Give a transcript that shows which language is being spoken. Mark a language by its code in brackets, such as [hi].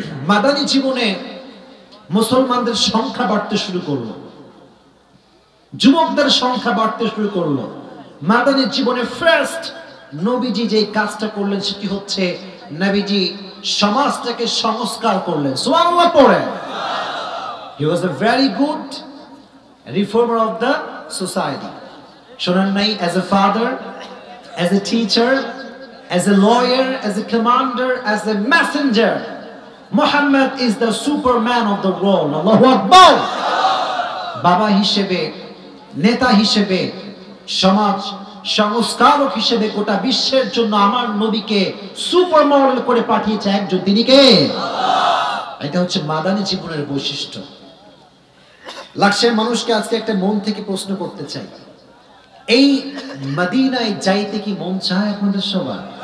[bn] মাদানী জীবনে মুসলমানদের সংখ্যা বাড়তে শুরু করলো, যুবকদের সংখ্যা বাড়তে শুরু করলো। মাদানী জীবনে ফার্স্ট নবীজি যে কাজটা করলেন সেটি হচ্ছে নবীজি সমাজটাকে সংস্কার করলেন। সুবহানাল্লাহ পড়েন। [en] He was a very good reformer of the society. [bn] শোনেন নাই? [en] As a father, as a teacher, as a lawyer, as a commander, as a messenger, Muhammad is the superman of the world. [ar] Allahu Akbar. [bn] বাবা হিসেবে, নেতা হিসেবে, সমাজ সংস্কারক হিসেবে গোটা বিশ্বের জন্য আমার নবীকে সুপার মডেল করে পাঠিয়েছে একজন, তিনি কে? এটা হচ্ছে মাদানী জীবনের বৈশিষ্ট্য। লাখের মানুষকে আজকে একটা মন থেকে প্রশ্ন করতে চাই, এই মদিনায় যাইতে কি মন চায় আপনাদের সবার?